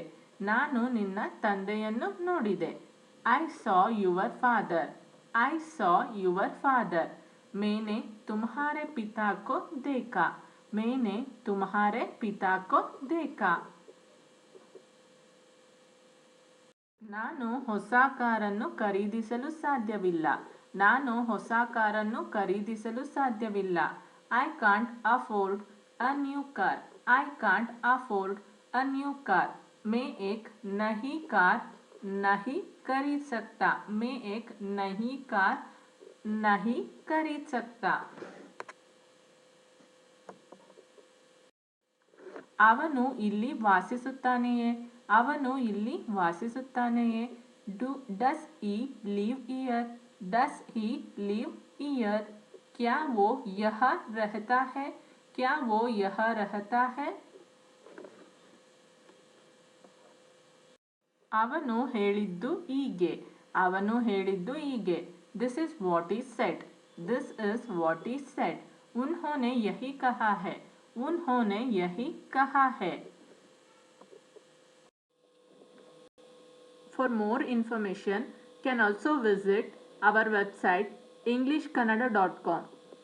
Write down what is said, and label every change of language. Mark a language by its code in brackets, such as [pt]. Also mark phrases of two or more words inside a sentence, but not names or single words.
[kn] ನಾನು ನಿನ್ನ ತಂದೆಯನ್ನು ನೋಡಿದೆ. [en] I saw your father. I saw your father. [hi] मैंने तुम्हारे पिता को देखा. मैंने तुम्हारे पिता को देखा. [kn] ನಾನು ಹೊಸ ಕಾರನ್ನು ಖರೀದಿಸಲು ಸಾಧ್ಯವಿಲ್ಲ. ನಾನು ಹೊಸ ಕಾರನ್ನು ಖರೀದಿಸಲು ಸಾಧ್ಯವಿಲ್ಲ. [en] I can't afford a new car. I can't afford a new car. [hi] मैं एक नई कार नहीं खरीद सकता. मैं एक नई कार नहीं खरीद सकता. [kn] ಅವನು ಇಲ್ಲಿ ವಾಸಿಸುತ್ತಾನೆಯೇ? ಅವನು ಇಲ್ಲಿ ವಾಸಿಸುತ್ತಾನೆಯೇ? [en] Does he live here? Does he live here? [hi] क्या वो यहाँ रहता है? क्या वो यहाँ रहता है? [kn] ಅವನು ಹೇಳಿದ್ದು ಹೀಗೆ. ಅವನು ಹೇಳಿದ್ದು ಹೀಗೆ. [en] This is what he said. This is what he said. [hi] उन्होंने यही कहा है. उन्होंने यही कहा है. [en] For more information, can also visit our website englishkannada.com.